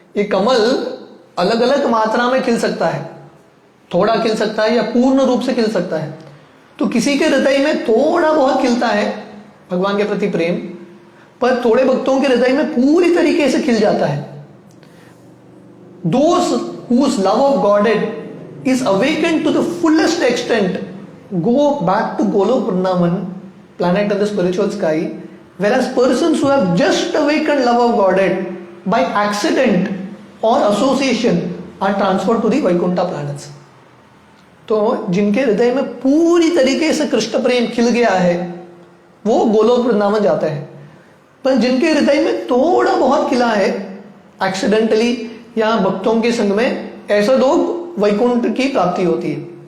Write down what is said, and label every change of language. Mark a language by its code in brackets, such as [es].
[hi] ये कमल अलग अलग मात्रा में खिल सकता है, थोड़ा खिल सकता है या पूर्ण रूप से खिल सकता है। तो किसी के हृदय में थोड़ा बहुत खिलता है भगवान के प्रति प्रेम, पर थोड़े भक्तों के हृदय में पूरी तरीके से खिल जाता है। [en] Those whose love of Godhead is awakened to the fullest extent go back to Golok Vrindavan, planet in the spiritual sky, whereas persons who have just awakened love of Godhead by accident or association are transferred to the Vaikuntha planets. [hi] तो जिनके हृदय में पूरी तरीके से कृष्ण प्रेम खिल गया है वो गोलोक वृंदावन जाते हैं, पर जिनके हृदय में थोड़ा बहुत खिला है एक्सीडेंटली या भक्तों के संग में, ऐसे लोग वैकुंठ की प्राप्ति होती है।